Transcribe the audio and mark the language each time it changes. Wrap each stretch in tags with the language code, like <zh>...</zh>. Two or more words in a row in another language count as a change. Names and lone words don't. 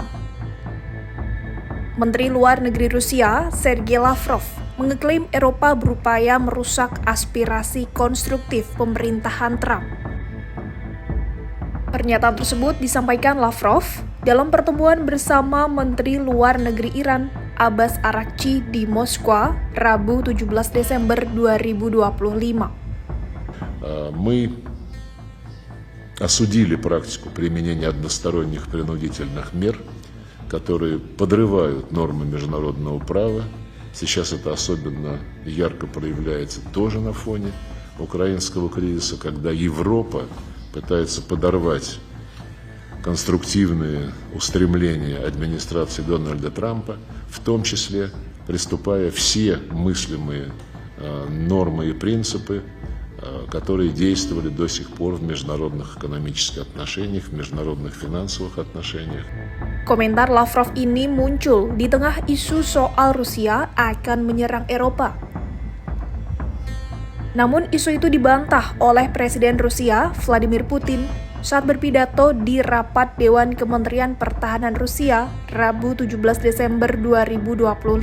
<id>Menteri Luar Negeri Rusia, Sergei Lavrov, mengeklaim Eropa berupaya merusak aspirasi konstruktif pemerintahan Trump. Pernyataan tersebut disampaikan Lavrov dalam pertemuan bersama Menteri Luar Negeri Iran, Abbas Araghchi di Moskwa, Rabu 17 Desember 2025.</id> <ru>Мы осудили практику применения односторонних принудительных мер, которые подрывают нормы международного права. Сейчас это особенно ярко проявляется тоже на фоне украинского кризиса, когда Европа пытается подорвать конструктивные устремления администрации Дональда Трампа, в том числе приступая все мыслимые нормы и принципы, которые действовали до сих пор в международных экономических отношениях, в международных финансовых отношениях.</ru> <id>Komentar Lavrov ini muncul di tengah isu soal Rusia akan menyerang Eropa. Namun isu itu dibantah oleh Presiden Rusia, Vladimir Putin, saat berpidato di rapat Dewan Kementerian Pertahanan Rusia, Rabu 17 Desember 2025.</id>